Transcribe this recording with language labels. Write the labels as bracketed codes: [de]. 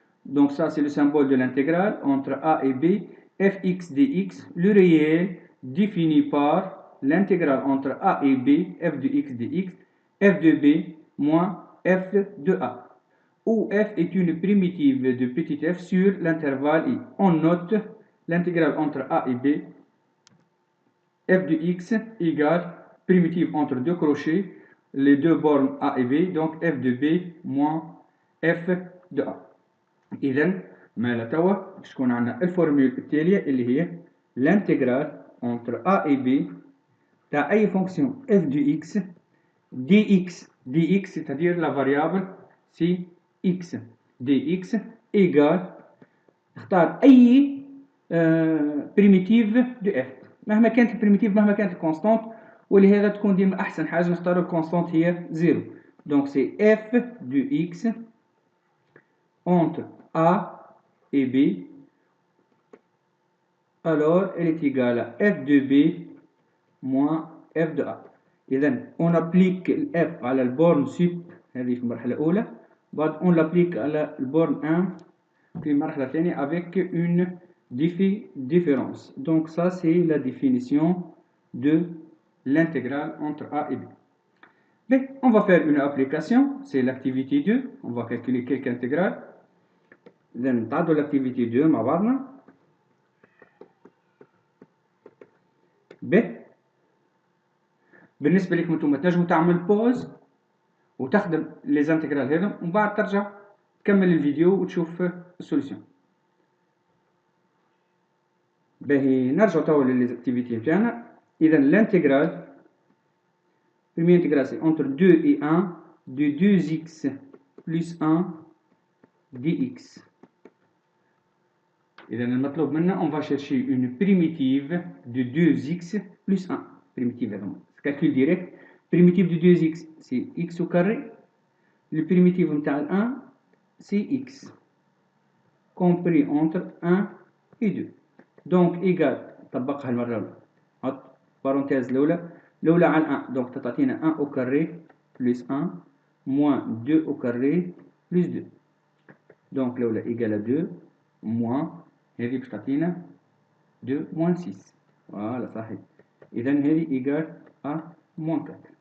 [fr] Donc ça c'est le symbole de l'intégrale entre a et b, fx dx, le réel défini par l'intégrale entre a et b, f de x dx, f de b moins f de a, où f est une primitive de petit f sur l'intervalle i. On note l'intégrale entre a et b, f de x égale primitive entre deux crochets, les deux bornes a et b, donc f de b moins f de a. [ar] إذن ما لتوا تكون عندنا الفورمule التالية اللي هي [fr] l'intégrale entre a et b [ar] تاع أي [fr] fonction f de x dx, c'est-à-dire la variable c'est x, dx égale [ar] اختار أي [fr] primitive de f [ar] مهما كانت البريميتيف مهما كانت الكونستانت، ولهذا تكون ديما أحسن حاجة نختار الكونستانت هي 0. [fr] Donc c'est f de x entre a et b, alors elle est égale à f de b moins f de a. [ar] إذن [fr] on applique f [ar] على البورن sup هذه في المرحلة الأولى، بعد [fr] on l'applique [ar] على البورن 1 في المرحلة الثانية [fr] avec une différence. Donc ça c'est la définition de l'intégrale entre a et b. Mais on va faire une application, c'est l'activité 2, on va calculer quelques intégrales. [ar] نتعدوا [fr] l'activité 2 [ar] مع بعضنا. ب بالنسبة لكم انتم تنجموا تعمل بوز وتخدم لي زانتيغرال هذا ومن بعد ترجع تكمل الفيديو وتشوف السوليسيون. باهي نرجعوا توا للأكتيفيتي نتاعنا. إذا [fr] l'intégrale première intégrale c'est entre 2 et 1 de 2x plus 1 dx. [ar] إذا المطلوب منا [fr] on va chercher une primitive de 2x plus 1. Primitive, calcul direct. Primitive de 2x, c'est x au carré. Le primitive de 1, c'est x. Compris entre 1 et 2. Donc, égal, [ar] طبقها المرة الأولى. Parenthèse الأولى على 1. [fr] Donc, [ar] تعطينا [fr] 1 au carré plus 1 moins 2 au carré plus 2. Donc, [ar] الأولى [fr] égale à 2 moins [ar] هذه باش تعطينا [fr] 2 moins 6. Voilà, [ar] صحيح. [fr] إذا هذه égale à moins 4.